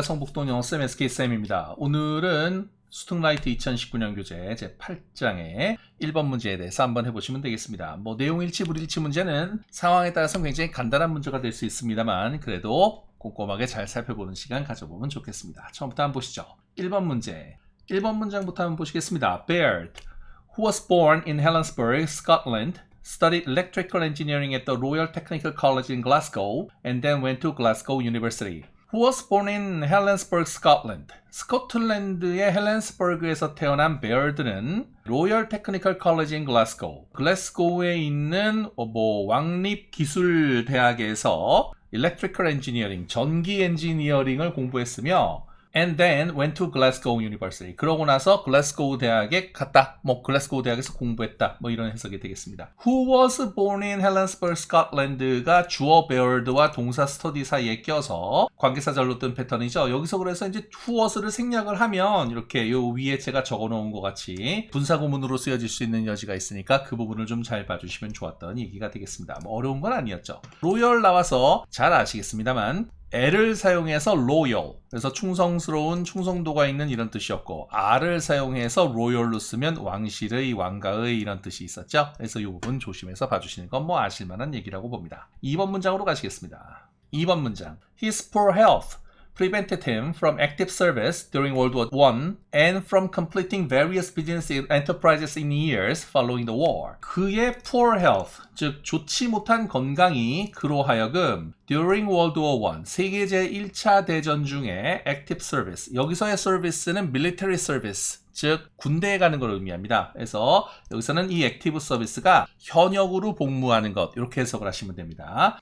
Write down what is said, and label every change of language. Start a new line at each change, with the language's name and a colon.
Korean: 성북동 영어쌤 SK쌤입니다. 오늘은 스툭라이트 2019년 교재 제8장의 1번 문제에 대해서 한번 해보시면 되겠습니다. 내용 일치 불일치 문제는 상황에 따라서 굉장히 간단한 문제가 될 수 있습니다만 그래도 꼼꼼하게 잘 살펴보는 시간 가져보면 좋겠습니다. 처음부터 한번 보시죠. 1번 문제. 1번 문장부터 한번 보시겠습니다.
English: Baird, who was born in Helensburgh, Scotland, studied electrical engineering at the Royal Technical College in Glasgow and then went to Glasgow University. Who was born in Helensburgh, Scotland.
Korean: 스코틀랜드의 헬렌스버그에서 태어난 베어드는 로열 테크니컬 컬리지 인 글래스고, 글래스고에 있는 왕립기술대학에서 Electrical Engineering, 전기 엔지니어링을 공부했으며 and then went to Glasgow University. 그러고 나서 글래스고우 대학에 갔다. 글래스고우 대학에서 공부했다. 이런 해석이 되겠습니다. Who was born in Helensburgh, Scotland 가 주어 베어드와 동사 스터디 사이에 껴서 관계사절로 뜬 패턴이죠. 여기서 그래서 이제 who was를 생략을 하면 이렇게 요 위에 제가 적어 놓은 것 같이 분사구문으로 쓰여질 수 있는 여지가 있으니까 그 부분을 좀 잘 봐주시면 좋았던 얘기가 되겠습니다. 어려운 건 아니었죠. 로열 나와서 잘 아시겠습니다만 L을 사용해서 loyal, 그래서 충성스러운, 충성도가 있는 이런 뜻이었고 R을 사용해서 royal로 쓰면 왕실의, 왕가의 이런 뜻이 있었죠. 그래서 이 부분 조심해서 봐주시는 건 아실만한 얘기라고 봅니다. 2번 문장으로 가시겠습니다. 2번 문장.
English: His poor health prevented him from active service during World War I and from completing various business enterprises in years following the war.
Korean: 그의 poor health, 즉 좋지 못한 건강이 그로 하여금 during World War I, 세계 제1차 대전 중에 active service, 여기서의 service는 military service, 즉 군대에 가는 걸 의미합니다. 그래서 여기서는 이 액티브 서비스가 현역으로 복무하는 것, 이렇게 해석을 하시면 됩니다.